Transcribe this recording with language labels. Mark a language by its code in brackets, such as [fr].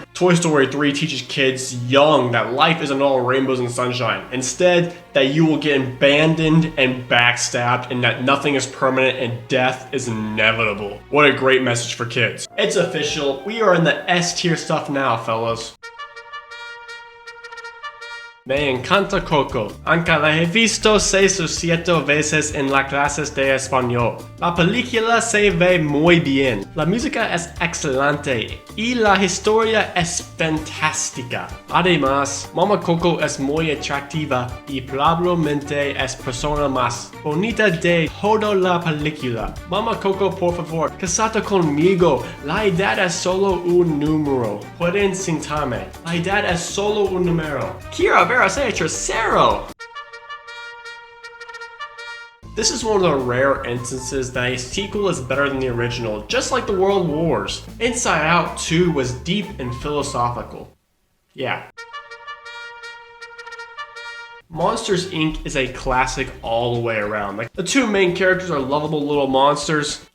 [en] Toy Story 3 teaches kids young that life isn't all rainbows and sunshine. Instead, that you will get abandoned and backstabbed and that nothing is permanent and death is inevitable. What a great message for kids. It's official. We are in the S tier stuff now, fellas. [es] Me encanta Coco, aunque la he visto 6 o 7 veces en las clases de español. La película se ve muy bien, la música es excelente y la historia es fantástica. Además, Mama Coco es muy atractiva y probablemente es persona más bonita de toda la película. Mama Coco, por favor, casate conmigo, la edad es solo un número. Pueden sentarme, la edad es solo un número. Quiero ver a ser tercero. [en] This is one of the rare instances that a sequel is better than the original, just like the World Wars. Inside Out 2 was deep and philosophical. Yeah. Monsters Inc. is a classic all the way around. Like, the two main characters are lovable little monsters.